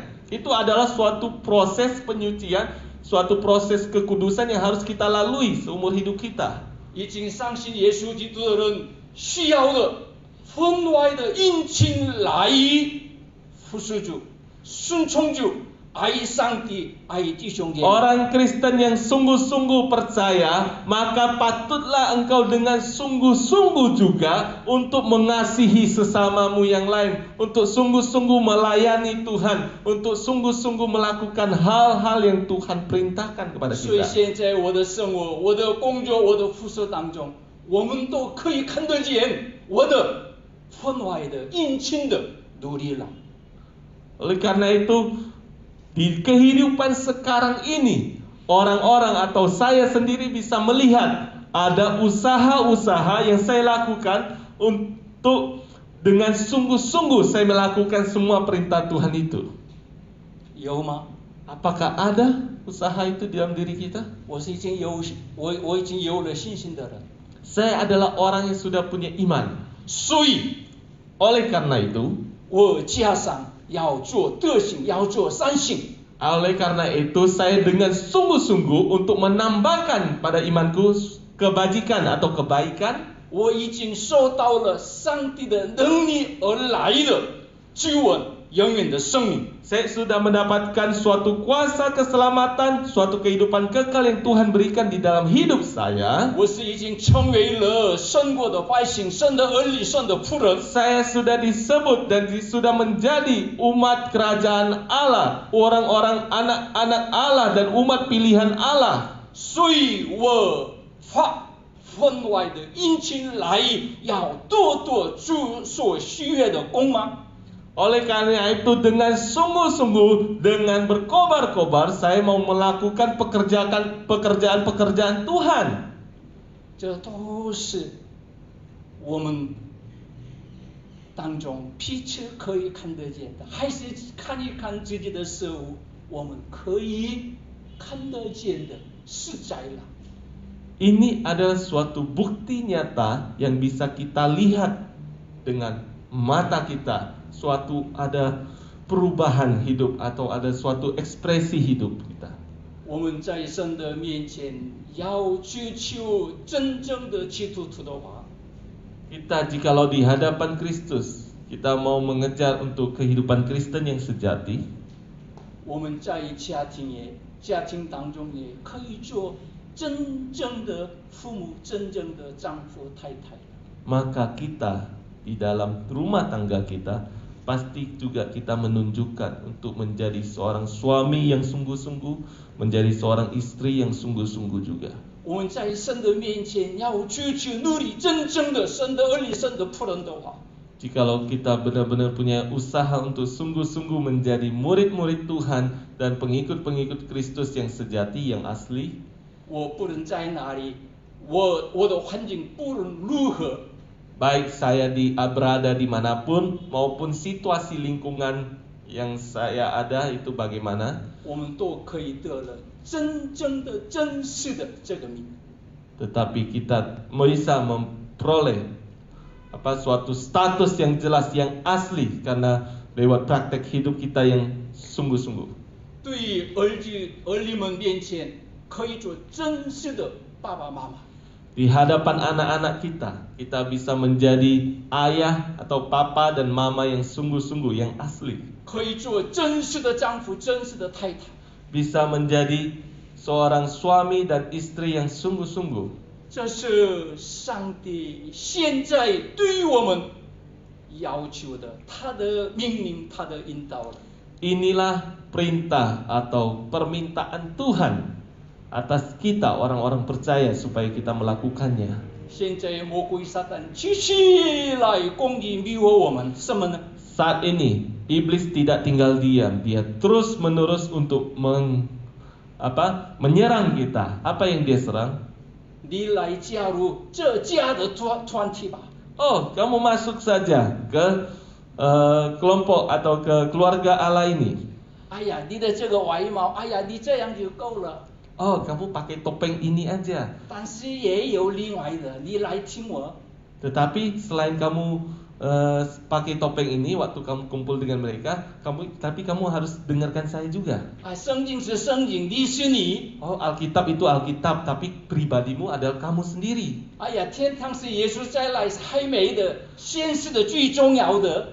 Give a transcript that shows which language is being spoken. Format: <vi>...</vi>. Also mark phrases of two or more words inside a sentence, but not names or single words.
<id>Itu adalah suatu proses penyucian, suatu proses kekudusan yang harus kita lalui seumur hidup kita.</id> <zh>已经相信耶稣基督的人需要的分外的殷勤来服侍主、顺从主、爱上帝、爱弟兄姐妹。</zh> <id>Orang Kristen yang sungguh-sungguh percaya, maka patutlah engkau dengan sungguh-sungguh juga untuk mengasihi sesamamu yang lain, untuk sungguh-sungguh melayani Tuhan, untuk sungguh-sungguh melakukan hal-hal yang Tuhan perintahkan kepada</id> <zh>所以</zh> <id>kita.</id> <zh>现在我的生活、我的工作、我的服侍当中，我们都可以看得见我的分外的殷勤的努力了。</zh> <id>Oleh karena itu, di kehidupan sekarang ini, orang-orang atau saya sendiri bisa melihat ada usaha-usaha yang saya lakukan untuk dengan sungguh-sungguh saya melakukan semua perintah Tuhan itu.</id> <zh>有吗？</zh> <id>Apakah ada usaha itu di dalam diri kita?</id> <zh>我已经有了信心的人。</zh> <id>Saya adalah orang yang sudah punya iman.</id> <zh>所以</zh> <id>Oleh karena itu,</id> <zh>我加上要做德行，要做善行。</zh> <id>oleh karena itu saya dengan sungguh-sungguh untuk menambahkan pada imanku kebajikan atau kebaikan.</id> <zh>我已经受到了上帝的能力而来的救恩， 永远的生命。</zh> <id>Saya sudah mendapatkan suatu kuasa keselamatan, suatu kehidupan kekal yang Tuhan berikan di dalam hidup saya.</id> <zh>我是已经成为了神国的百姓，神的儿女，神的仆人。</zh> <id>Saya sudah disebut dan sudah menjadi umat kerajaan Allah, orang-orang anak-anak Allah dan umat pilihan Allah.</id> <zh>所以我发分外的殷勤来，要多多主所喜悦的工吗？</zh> <id>Oleh karena itu dengan sungguh-sungguh, dengan berkobar-kobar, saya mau melakukan pekerjaan-pekerjaan Tuhan.</id> <zh>这都是我们当中彼此可以看得见的，还是看一看自己的事物，我们可以看得见的实在了。</zh> <id>Ini adalah suatu bukti nyata yang bisa kita lihat dengan mata kita. Suatu ada perubahan hidup atau ada suatu ekspresi hidup kita.</id> <zh>我们在神的面前要追求真正的基督徒的话，</zh> <id>Kita jikalau di hadapan Kristus, kita mau mengejar untuk kehidupan Kristen yang sejati.</id> <zh>我们在家庭当中也可以做真正的父母，真正的丈夫太太。</zh> <id>Maka kita di dalam rumah tangga kita pasti juga kita menunjukkan untuk menjadi seorang suami yang sungguh-sungguh, menjadi seorang istri yang sungguh-sungguh juga.</id> <zh>我们在神的面前要追求努力真正的神的儿女，神的仆人的话，</zh> <id>Jikalau kita benar-benar punya usaha untuk sungguh-sungguh menjadi murid-murid Tuhan dan pengikut-pengikut Kristus yang sejati, yang asli,</id> <zh>我不论在哪里，我的环境不论如何，</zh> <id>baik saya berada dimanapun maupun situasi lingkungan yang saya ada itu bagaimana,</id> <zh>我们都可以得了真正的真实的这个名。</zh> <id>tetapi kita bisa memperoleh suatu status yang jelas, yang asli karena lewat praktek hidup kita yang sungguh-sungguh.</id> <zh>对于儿女们面前，可以做真实的爸爸妈妈。</zh> <id>Di hadapan anak-anak kita bisa menjadi ayah atau papa dan mama yang sungguh-sungguh, yang asli.</id> <zh>可以做真实的丈夫，真实的太太。</zh> <id>Bisa menjadi seorang suami dan istri yang sungguh-sungguh.</id> <zh>这是上帝现在对于我们要求的，他的命令，他的引导了。</zh> <id>Inilah perintah atau permintaan Tuhan atas kita orang-orang percaya supaya kita melakukannya.</id> <zh>现在魔鬼撒旦继续来攻击迷惑我们，什么呢？</zh> <id>Saat ini iblis tidak tinggal diam, dia terus menerus untuk menyerang kita. Apa yang dia serang?</id> <zh>你来加入这家的团体吧。</zh> <id>Oh, kamu masuk saja ke kelompok atau ke keluarga Allah ini.</id> <zh>哎呀，你的这个外貌，哎呀，你这样就够了。</zh> <id>Oh, kamu pakai topeng ini aja.</id> <zh>但是也有另外的，你来听我。</zh> <id>Tetapi selain kamu pakai topeng ini waktu kamu kumpul dengan mereka, tapi kamu harus dengarkan saya juga.</id> <zh>啊，圣经是圣经，你是你。</zh> <id>Oh, Alkitab itu Alkitab, tapi pribadimu adalah kamu sendiri.</id> <zh>哎呀，天堂是耶稣再来是还没的，现实的最重要的。</zh>